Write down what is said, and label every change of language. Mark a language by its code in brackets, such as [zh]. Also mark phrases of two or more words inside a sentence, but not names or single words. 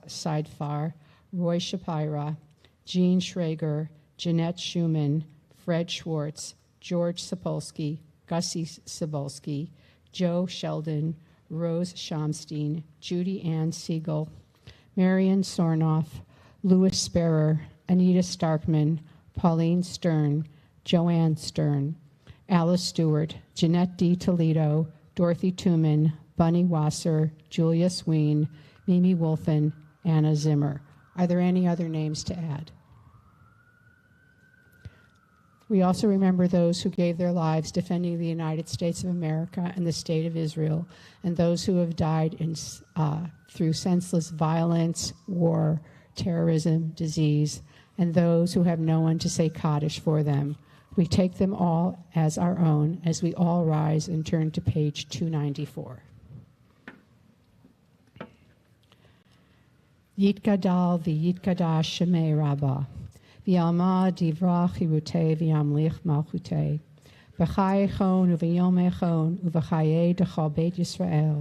[en] Seidfar, Roy Shapira, Jean Schrager, Jeanette Schumann, Fred Schwartz, George Sapolsky, Gussie Cebulski, Joe Sheldon, Rose Shamstein, Judy Ann Siegel, Marion Sornoff, Louis Sparrer, Anita Starkman, Pauline Stern, Joanne Stern, Alice Stewart, Jeanette D. Toledo, Dorothy Tooman, Bunny Wasser, Julia Sween, Mimi Wolfen, Anna Zimmer. Are there any other names to add? We also remember those who gave their lives defending the United States of America and the State of Israel, and those who have died through senseless violence, war, terrorism, disease, and those who have no one to say Kaddish for them. We take them all as our own as we all rise and turn to page 294. [arc] יתגדל ויתקדש שמה רבא. בעלמא דיברא כרעותה וימליך מלכותה. בחיי כון וביומי כון ובחיי דכל בית ישראל.